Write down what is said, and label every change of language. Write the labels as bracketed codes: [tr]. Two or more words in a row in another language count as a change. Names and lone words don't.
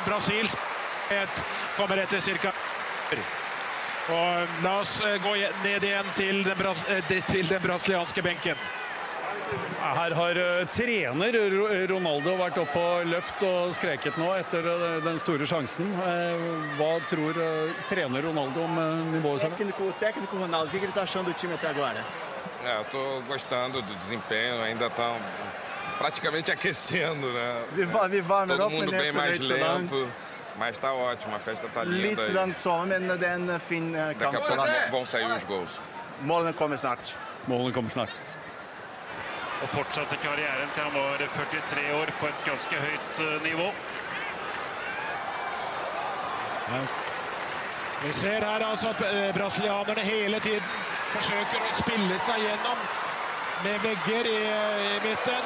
[no] Brasils kommer etter cirka. Og la oss gå ned igjen til den brasilianske benken. Her har trener Ronaldo vært oppe og løpt og skreket nå etter den store sjansen. Hva tror trener Ronaldo om nivået? [pt] Técnico Ronaldo, o que ele está achando do time até agora? Eu estou gostando do desempenho, ainda estão praticamente aquecendo, né? Todo mundo bem mais lento. Mas está ótimo, a festa está linda. [no] Litt langsomt, men det er en fin kamp. [pt] Daqui a pouco vão sair os gols. [no] Målene kommer snart. Målene kommer snart. Og fortsatte karrieren til han var 43 år på et ganske høyt nivå. Vi ser her altså at brasilianerne hele tiden forsøker å spille seg gjennom med vegger i midten.